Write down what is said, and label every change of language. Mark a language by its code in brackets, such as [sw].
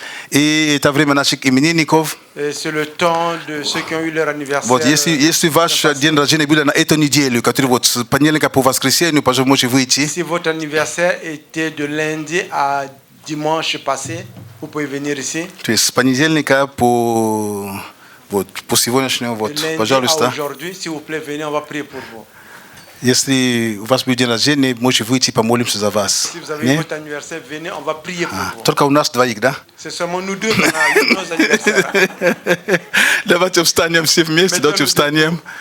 [ru] И это время наших именинников. [fr] Et c'est le temps de ceux qui ont eu leur anniversaire. [ru] Вот если ваш день рождения был на эту неделю, который вот с понедельника по воскресенье, пожалуйста, можете выйти. [fr] Si votre anniversaire était de lundi à dimanche passé, vous pouvez venir ici. [ru] То есть с понедельника по сегодняшнему, вот, [fr] Lundi à [ru] пожалуйста. [fr] aujourd'hui, s'il vous plaît, venez, on va prier pour vous. [ru] Если у вас будет день рождения, можете выйти, помолимся за вас. [fr] Si vous avez [ru] Не? [fr] votre anniversaire, venez, on va prier pour vous. [ru] Только у нас двоих, да? [fr] C'est seulement nous deux qu'on a eu nos anniversaires. [ru] Давайте встанем все вместе, давайте встанем.